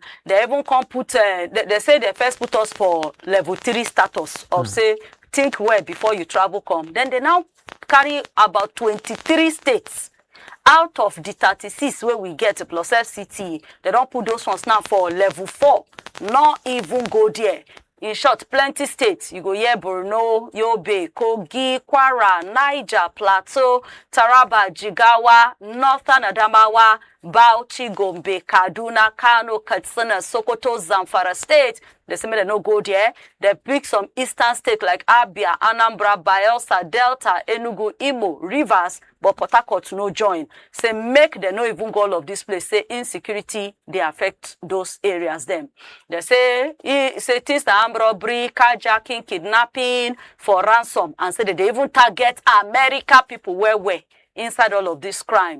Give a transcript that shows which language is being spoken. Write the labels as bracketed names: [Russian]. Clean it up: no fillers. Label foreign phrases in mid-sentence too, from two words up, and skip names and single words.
[Nigerian Pidgin] They even come put, they say they first put us for level 3 status of say, think well before you travel come. Then they now carry about 23 states out of the 36 where we get plus FCT. They don't put those ones now for level 4. Not even go there. In short, plenty states. You go here, Borno, Yobe, Kogi, Kwara, Naija, Plateau, Taraba, Jigawa, Northern Adamawa, Bauchi, Gombe, Kaduna, Kano, Katsina, Sokoto, Zamfara State. They say they no go there. They pick some eastern states like Abia, Anambra, Bayelsa, Delta, Enugu, Imo, Rivers, but Port Harcourt no join. Say make they no even go all of this place. Say insecurity, they affect those areas them. They say things like robbery, carjacking, kidnapping for ransom, and say that they even target America people where inside all of this crime.